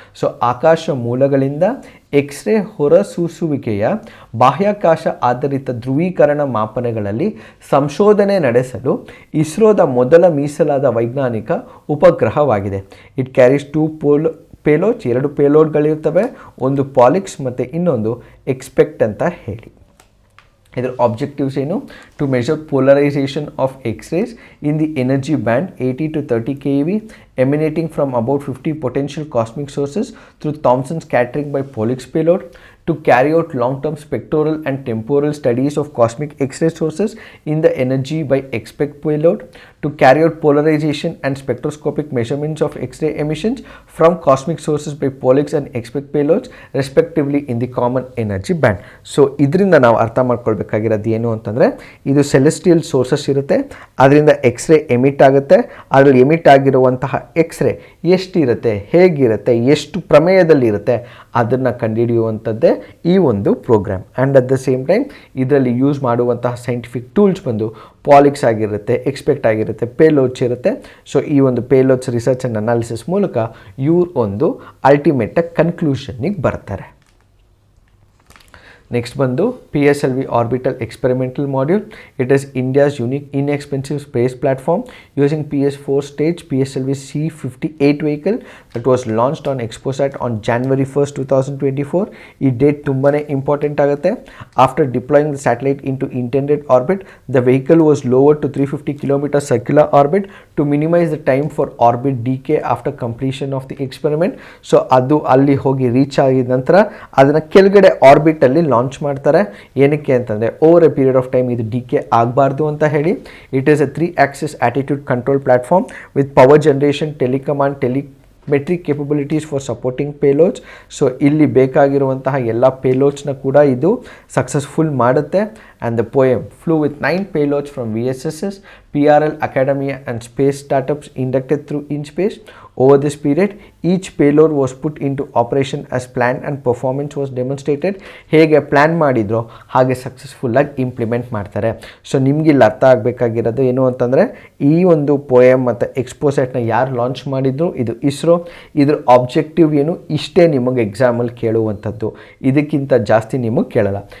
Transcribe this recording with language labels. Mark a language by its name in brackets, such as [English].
[Kannada] So ಆಕಾಶ ಮೂಲಗಳಿಂದ x ray ಹೊರಸೂಸುವಿಕೆಯ ಬಾಹ್ಯಾಕಾಶ ಆಧಾರಿತ ಧ್ರುವೀಕರಣ ಮಾಪನಗಳಲ್ಲಿ ಸಂಶೋಧನೆ ನಡೆಸಲು ಇಸ್ರೋದ ಮೊದಲ ಮೀಸಲಾದ ವೈಜ್ಞಾನಿಕ ಉಪಗ್ರಹವಾಗಿದೆ. [English] it carries 2 payloads, [Kannada] 2 ಪೇಲೋಡ್ಗಳಿರ್ತವೆ, ಒಂದು ಪಾಲಿಕ್ಸ್ ಮತ್ತು ಇನ್ನೊಂದು ಎಕ್ಸ್ಪೆಕ್ಟ್ ಅಂತ ಹೇಳಿ. ಇದರ ಆಬ್ಜೆಕ್ಟಿವ್ಸ್ ಏನು? [English] To measure polarization of X-rays in the energy band 80 to 30 keV emanating from about 50 potential cosmic sources through Thomson scattering by Pollux payload, to carry out long-term spectral and temporal studies of cosmic X-ray sources in the energy by expect payload, to carry out polarization and spectroscopic measurements of X-ray emissions from cosmic sources by Pollux and expect payloads respectively in the common energy band. [Kannada] So ಇದರಿಂದ ನಾವು ಅರ್ಥ ಮಾಡ್ಕೊಳ್ಬೇಕಾಗಿರೋದು ಏನು ಅಂತಂದರೆ, ಇದು celestial sources ಇರುತ್ತೆ, ಅದರಿಂದ x ray emit ಆಗುತ್ತೆ. ಅದರಲ್ಲಿ ಎಮಿಟ್ ಆಗಿರುವಂತಹ ಎಕ್ಸ್ರೇ ಎಷ್ಟಿರುತ್ತೆ, ಹೇಗಿರುತ್ತೆ, ಎಷ್ಟು ಪ್ರಮೇಯದಲ್ಲಿರುತ್ತೆ ಅದನ್ನು ಕಂಡುಹಿಡಿಯುವಂಥದ್ದೇ ಈ ಒಂದು program. [English] and at the same time [Kannada] ಇದರಲ್ಲಿ ಯೂಸ್ ಮಾಡುವಂತಹ ಸೈಂಟಿಫಿಕ್ ಟೂಲ್ಸ್ ಬಂದು ಪಾಲಿಕ್ಸ್ ಆಗಿರುತ್ತೆ, ಎಕ್ಸ್ಪೆಕ್ಟ್ ಆಗಿರುತ್ತೆ, ಪೇಲೋಡ್ಸ್ ಇರುತ್ತೆ. ಸೊ ಈ ಒಂದು ಪೇಲೋಡ್ಸ್ ರಿಸರ್ಚ್ ಆ್ಯಂಡ್ ಅನಾಲಿಸಿಸ್ ಮೂಲಕ ಇವ್ರು ಒಂದು ಅಲ್ಟಿಮೇಟಾಗಿ ಕನ್ಕ್ಲೂಷನ್ನಿಗೆ ಬರ್ತಾರೆ. ನೆಕ್ಸ್ಟ್ ಬಂದು [English] PSLV Orbital Experimental Module. It is India's unique inexpensive space platform using PS4 stage PSLV C58 vehicle that was launched on ExpoSat on January 1st, 2024. [Kannada] ಈ date ತುಂಬಾ important ಆಗುತ್ತೆ. [English] After deploying the satellite into intended orbit, the vehicle was lower to 350 km circular orbit to minimise the time for orbit decay after completion of the experiment. [Kannada] So ಅದು ಅಲ್ಲಿ ಹೋಗಿ reach ಆಗಿದ ನಂತರ ಅದನ್ನು ಕೆಳಗಡೆ ಆರ್ಬಿಟಲ್ಲಿ launch ಮಾಡ್ತಾರೆ. ಏನಕ್ಕೆ ಅಂತಂದರೆ [English] over a period of time [Kannada] ಇದು ಡಿಕೆ ಆಗಬಾರ್ದು ಅಂತ ಹೇಳಿ. [English] It is a 3 axis attitude control platform with power generation, telecom and metric capabilities for supporting payloads. [Kannada] So ಇಲ್ಲಿ ಬೇಕಾಗಿರುವಂತಹ ಎಲ್ಲ ಪೇಲೋಡ್ಸ್ನ ಕೂಡ ಇದು ಸಕ್ಸಸ್ಫುಲ್ ಮಾಡುತ್ತೆ. [English] And the POEM flew with 9 payloads from VSS, PRL, Academia and space startups inducted through in space. Over this period, each payload was put into operation as planned and performance was demonstrated. [Kannada] ಹೇಗೆ plan ಮಾಡಿದ್ರೋ ಹಾಗೆ ಸಕ್ಸಸ್ಫುಲ್ಲಾಗಿ implement ಮಾಡ್ತಾರೆ. So ನಿಮಗಿಲ್ಲಿ ಅರ್ಥ ಆಗಬೇಕಾಗಿರೋದು ಏನು ಅಂತಂದರೆ, ಈ ಒಂದು poem ಮತ್ತು ಎಕ್ಸ್ಪೋಸೆಟ್ನ ಯಾರು ಲಾಂಚ್ ಮಾಡಿದ್ರು, ಇದು ಇಸ್ರೋ. ಇದ್ರ ಆಬ್ಜೆಕ್ಟಿವ್ ಏನು, ಇಷ್ಟೇ ನಿಮಗೆ ಎಕ್ಸಾಮಲ್ಲಿ ಕೇಳುವಂಥದ್ದು, ಇದಕ್ಕಿಂತ ಜಾಸ್ತಿ ನಿಮಗೆ ಕೇಳಲ್ಲ.